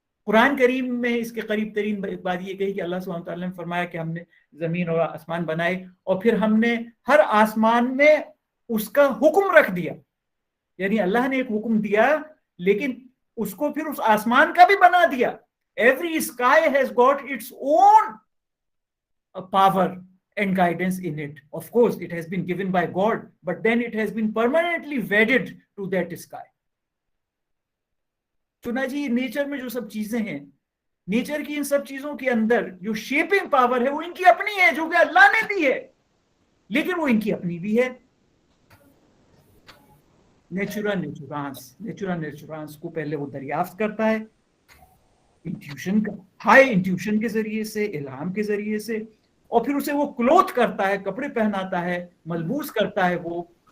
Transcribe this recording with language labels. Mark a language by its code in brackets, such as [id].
[ur] قرآن کریم میں اس کے قریب ترین بات یہ کہی کہ اللہ سبحانہ وتعالیٰ نے فرمایا کہ ہم نے زمین اور آسمان بنائے اور پھر ہم نے ہر آسمان میں اس کا حکم رکھ دیا. یعنی اللہ نے ایک حکم دیا لیکن اس کو پھر اس آسمان کا بھی بنا دیا. [en] Every sky has got its own power and guidance in it. Of course, it has been given by God, but then it has been permanently wedded to that sky. [ur] چنانچہ یہ نیچر میں جو سب چیزیں ہیں، نیچر کی ان سب چیزوں کے اندر جو شیپنگ پاور ہے وہ ان کی اپنی ہے جو کہ اللہ نے دی ہے، لیکن وہ ان کی اپنی بھی ہے. نیچورا نیچورانس کو پہلے وہ دریافت کرتا ہے انٹیوشن کا، ہائی انٹیوشن کے ذریعے سے، الہام کے ذریعے سے، اور پھر اسے وہ کلوتھ کرتا ہے، کپڑے پہناتا ہے، ملبوس کرتا ہے وہ